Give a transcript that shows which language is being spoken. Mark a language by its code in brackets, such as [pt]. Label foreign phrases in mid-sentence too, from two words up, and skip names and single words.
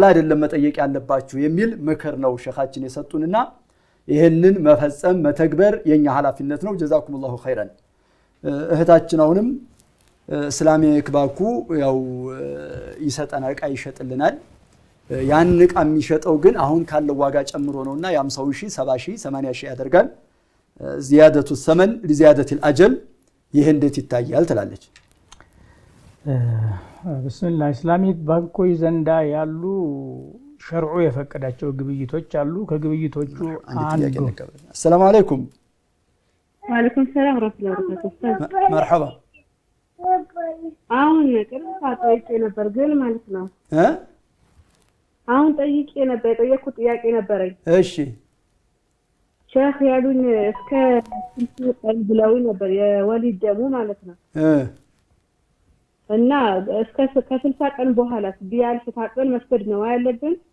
[am] አይደለም መጠየቅ ያለባችሁ የሚል ምክር ነው ሸኻችን የሰጡንና ይሄንን መፈጸም መተግበር የኛ ኃላፊነት ነው [ar] جزاكم الله خيرا [am] እህታችን አሁንም [en] Islamic bank [am] ያው ይሰጠናል ዕቃ ይሸጥልናል ያን ዕቃ የሚሸጠው ግን አሁን ካለው ዋጋ ጨምሮ ነውና የ50,000 70,000 80,000 ያደርጋል [ar] زيادة الثمن لزيادة الأجل [am] ይሄ እንዴት ይታያል ትላለች ብስሚላህ [en] Islamic banks [am] ዘንዳ ያሉ ሸርዑ የፈቀዳቸው ግብይቶች አሉ ከግብይቶቹ አንዱ [ar] السلام عليكم وعليكم السلام ورحمة الله وبركاته مرحبا [am] አሁን ቅርታ ጠይቄ ነበር ግን ማለት ነው አሁን ጠይቄ ነበር የጠየኩት ጥያቄ ነበረኝ እሺ ሼህ ያሉኝ እስከ 60 ቀን ብለው ነበር የወሊድ ደሙ ማለት ነው እና እስከ ከ60 ቀን በኋላ ቢያልፍ ታጥበን መስገድ ነው ያለብን